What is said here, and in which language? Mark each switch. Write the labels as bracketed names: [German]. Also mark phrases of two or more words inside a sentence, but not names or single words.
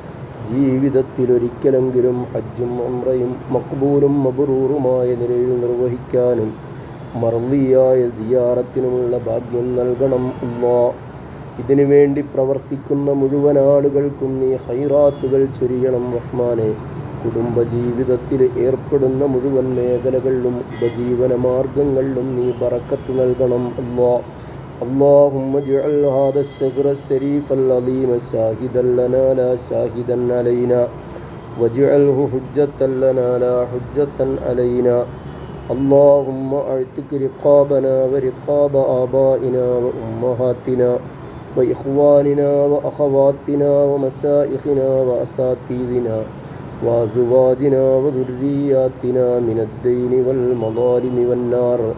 [Malayalam] ജീവിതത്തിലൊരിക്കലെങ്കിലും ഹജ്ജും ഉംറയും മഖ്ബൂലും മബ്റൂറുമായ നിലയിൽ നിർവഹിക്കാനും മർളിയായ സിയാറത്തിനുമുള്ള ഭാഗ്യം നൽകണം അല്ലാഹ്. ഇതിനു വേണ്ടി പ്രവർത്തിക്കുന്ന മുഴുവൻ ആളുകൾക്കും നീ ഖൈറാത്തുകൾ ചൊരിയണം റഹ്മാനെ. കുടുംബജീവിതത്തിൽ ഏർപ്പെടുന്ന മുഴുവൻ മേഖലകളിലും ഉപജീവന മാർഗങ്ങളിലും നീ ബറക്കത്ത് നൽകണം അല്ലാഹ്. [Arabic] اللهم اجعل هذا الشهر الشريف العظيم شاهدا لنا لا شاهدا علينا واجعله حجة لنا لا حجة علينا. اللهم اعتق رقابنا ورقاب آبائنا وأمهاتنا وإخواننا وأخواتنا ومشايخنا وأساتذتنا وأزواجنا وذرياتنا من الدين والمظالم والنار.